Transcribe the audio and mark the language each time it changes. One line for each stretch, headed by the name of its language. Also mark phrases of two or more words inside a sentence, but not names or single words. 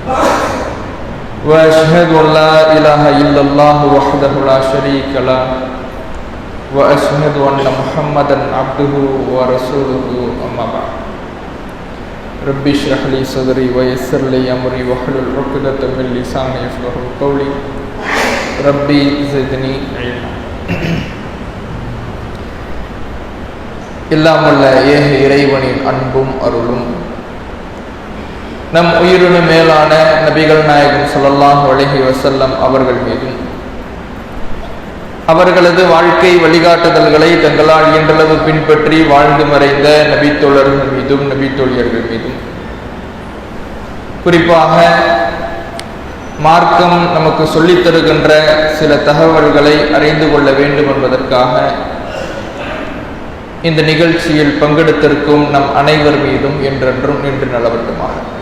Arabic: وأشهد أن لا إله إلا الله وحده لا شريك له وأشهد أن محمدا عبده ورسوله أما بعد. رب اشرح لي صدري ويسر لي أمري واحلل عقدة من لساني يفقهوا قولي. ربي زدني علما.
Tamil: எல்லாம் வல்ல ஏக இறைவனின் அன்பும் அருளும் நம் உயிரினு மேலான நபிகள் நாயகம்
Arabic: صلى الله عليه وسلم
Tamil: அவர்கள் மீதும் அவர்களது வாழ்க்கை வழிகாட்டுதல்களை தங்களால் இயன்றளவு பின்பற்றி வாழ்ந்து மறைந்த நபித்தோழர்கள் மீதும் நபித்தோழியர்கள் மீதும், குறிப்பாக மார்க்கம் நமக்கு சொல்லித் தருகின்ற சில தகவல்களை அறிந்து கொள்ள வேண்டும் என்பதற்காக இந்த நிகழ்ச்சியில் பங்கெடுத்திருக்கும் நம் அனைவர் மீதும் என்றென்றும் நின்று நலவட்டுமாக.